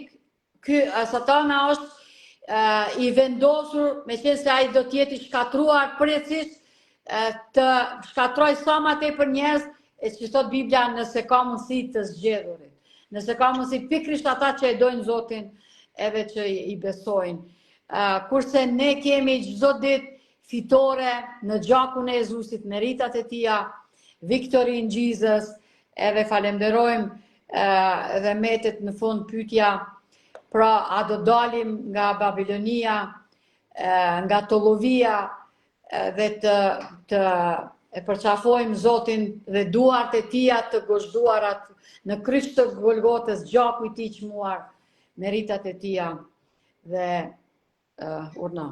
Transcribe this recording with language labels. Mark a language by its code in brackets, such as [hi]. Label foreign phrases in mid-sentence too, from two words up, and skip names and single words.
[sq] Ky satana është i vendosur, me qenë se ai do të jetë i shkatruar precisht të shkatroj sa më tepër njerëz, e që thot Biblia, nëse ka mundësi të zgjedhurit. Nëse ka mundësi pikrisht ata që e dojnë Zotin edhe që i besojnë. Kurse ne kemi çdo ditë fitore në gjakun e Jezusit, meritat e tia, [en] victory in Jesus, [sq] edhe falenderojmë dhe metet në fund pyetja, pra a do dalim nga Babilonia, nga Tollovia dhe të e përqafojmë Zotin dhe duart e tia të gozhduarat në kryq të Golgotës, gjaku i tij çmuar, meritat e tia dhe urna.